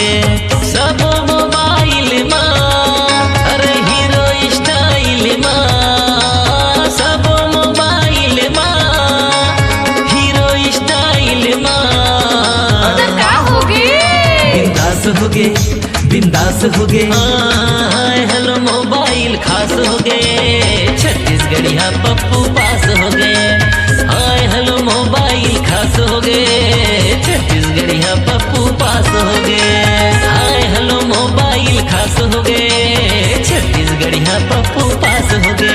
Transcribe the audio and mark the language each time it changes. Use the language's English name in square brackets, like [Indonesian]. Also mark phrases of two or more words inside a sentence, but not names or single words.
[Chhattisgarhi] सब मोबाइल माँ, अरे [English] hero style [Chhattisgarhi] माँ। सब मोबाइल माँ, [English] hero style [Chhattisgarhi] माँ। तो का होगे? बिंदास होगे, बिंदास होगे। [English] hi hello [Chhattisgarhi] मोबाइल खास होगे, छत्तीसगढ़िया पप्पू पास होगे। [English] hi hello [Chhattisgarhi] मोबाइल खास होगे, छत्तीसगढ़िया पप्पू पास होगे। [English] hi hello [Chhattisgarhi] मोबाइल खास होगे, छत्तीसगढ़िया पप्पू पास होगे।